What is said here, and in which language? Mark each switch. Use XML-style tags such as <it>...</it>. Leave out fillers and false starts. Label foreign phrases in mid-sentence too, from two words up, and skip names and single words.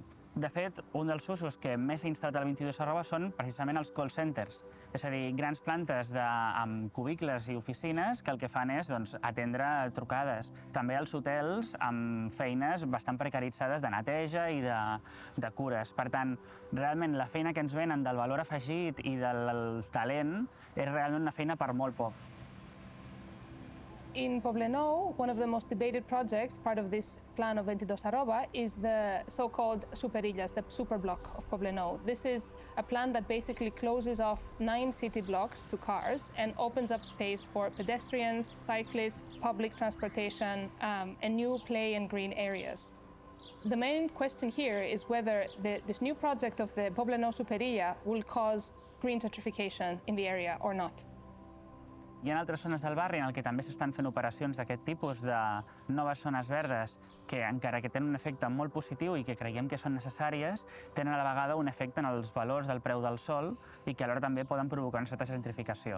<ca>De fet, un dels usos que més s'ha instal·lat al 22 són precisament els</ca> <en>call centers,</en> <ca>és a dir, grans plantes amb cubicles i oficines que el que fan és atendre trucades. També els hotels amb feines bastant precaritzades de neteja i de cures. Per tant, realment la feina que ens venen del valor afegit i del talent és realment una feina per molt pocs.</ca> <en>In Poblenou, one of the most debated projects, part of this plan of 22 is the so-called superillas, the super block of Poblenou. This is a plan that basically closes off 9 city blocks to cars and opens up space for pedestrians, cyclists, public transportation, and new play and green areas. The main question here is whether this new project of the Poblenou superilla will cause green gentrification in the area or not.</en> <ca>Hi ha altres zones del barri en què també s'estan fent operacions d'aquest tipus de noves zones verdes que, encara que tenen un efecte molt positiu i que creiem que són necessàries, tenen a la vegada un efecte en els valors del preu del sòl i que alhora també poden provocar una certa gentrificació.</ca>